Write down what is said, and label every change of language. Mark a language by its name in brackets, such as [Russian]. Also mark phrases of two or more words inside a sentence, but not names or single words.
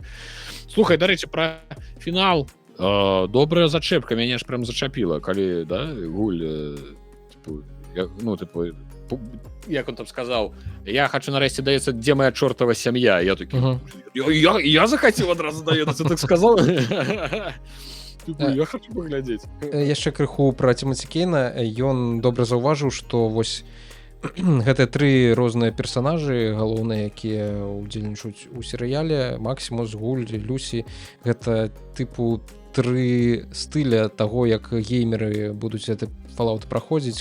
[Belarusian] Слухай, дарэчы, пра фінал. Добрая зачэпка, мяне ж прям зачапіла, калі, да, Гуль, як он там сказаў, я хочу нарэшце даецца, дзе моя чортава сям'я. Я такі, я захацеў адразу даецца, [Russian] так сказал. [Belarusian] Я хочу паглядзець. Яшчэ крыху пра Тимати Кейна. Ён добра заўважыў, што вось гэтыя тры розныя персанажы галоўныя, якія ўдзельнічаюць у серыяле: Максімус, Гуль, Люсі, гэта тыпу тры стыля таго, як геймеры будуць гэты Fallout праходзіць.